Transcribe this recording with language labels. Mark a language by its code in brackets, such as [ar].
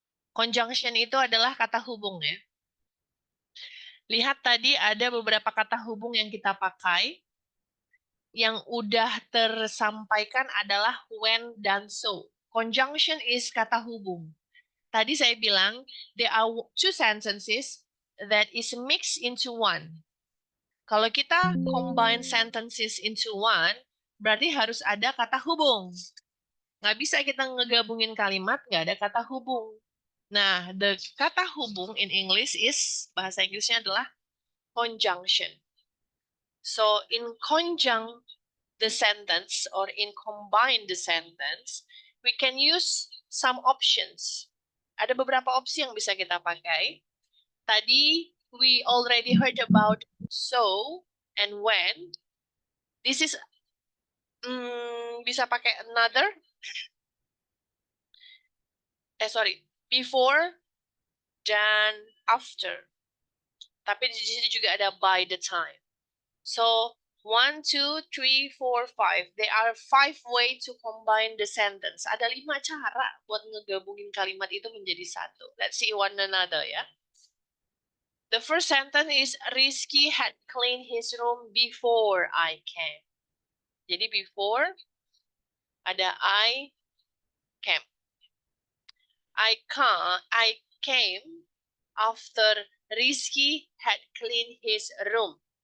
[id] Conjunction itu adalah kata hubung ya. Lihat tadi ada beberapa kata hubung yang kita pakai. Yang udah tersampaikan adalah when dan so. [en] Conjunction is [id] kata hubung. Tadi saya bilang, [en] there are two sentences that is mixed into one. [id] Kalau kita [en] combine sentences into one, [id] berarti harus ada kata hubung. Nggak bisa kita ngegabungin kalimat, nggak ada kata hubung. Nah, the kata hubung [en] in English is, [id] bahasa Inggrisnya adalah conjunction. [en] So, in conjunct the sentence or in combine the sentence, we can use some options. [id] Ada beberapa opsi yang bisa kita pakai. [en] Tadi, we already heard about so and when. This is, [id] bisa pakai [en] another. [id] Before dan after. Tapi di sini juga ada by the time. [en] So, 1, 2, 3, 4, 5. There are 5 ways to combine the sentence. [id] Ada 5 cara buat ngegabungin kalimat itu menjadi satu. [en] Let's see one another ya. The first sentence is Rizky had cleaned his room before I came. [id] Jadi before ada I came. [en] I came after Rizky had cleaned his room.